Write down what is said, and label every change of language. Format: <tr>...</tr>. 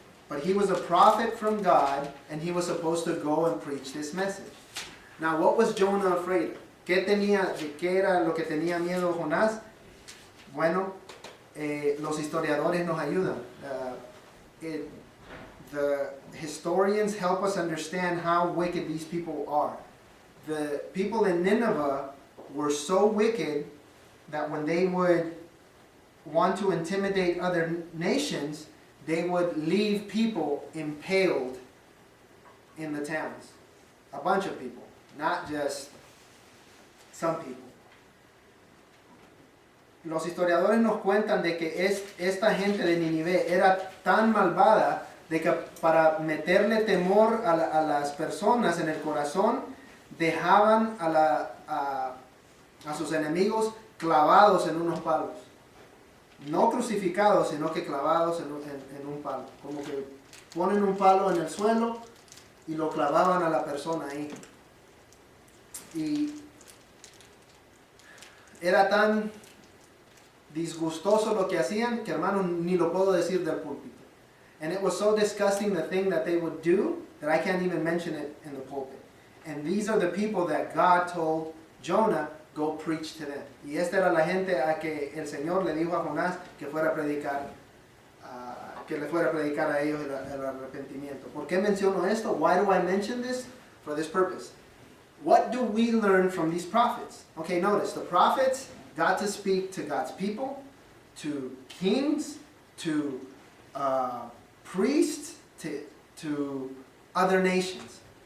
<en>But he was a prophet from God, and he was supposed to go and preach this message. Now, what was Jonah afraid of?</en> <es>¿De qué era lo que tenía miedo Jonás? Bueno, los historiadores nos ayudan.</es> <en>The historians help us understand how wicked these people are. The people in Nineveh were so wicked that when they would want to intimidate other nations, they would leave people impaled in the towns. A bunch of people, not just some people.</en> <es>Los historiadores nos cuentan de que esta gente de Nínive era tan malvada de que para meterle temor a las personas en el corazón, dejaban a sus enemigos clavados en unos palos. No crucificados, sino que clavados en un palo. Como que ponen un palo en el suelo y lo clavaban a la persona ahí. Y era tan disgustoso lo que hacían que, hermanos, ni lo puedo decir del púlpito.</es> <en>And it was so disgusting, the thing that they would do, that I can't even mention it in the pulpit. And these are the people that God told Jonah, go preach to them.</en> <es>Y esta era la gente a que el Señor le dijo a Jonás que fuera a predicar, que le fuera a predicar a ellos el arrepentimiento. ¿Por qué menciono esto?</es> <en>Why do I mention this? For this purpose. What do we learn from these prophets? Okay, notice, the prophets got to speak to God's people, to kings, to priests, to other nations.</en>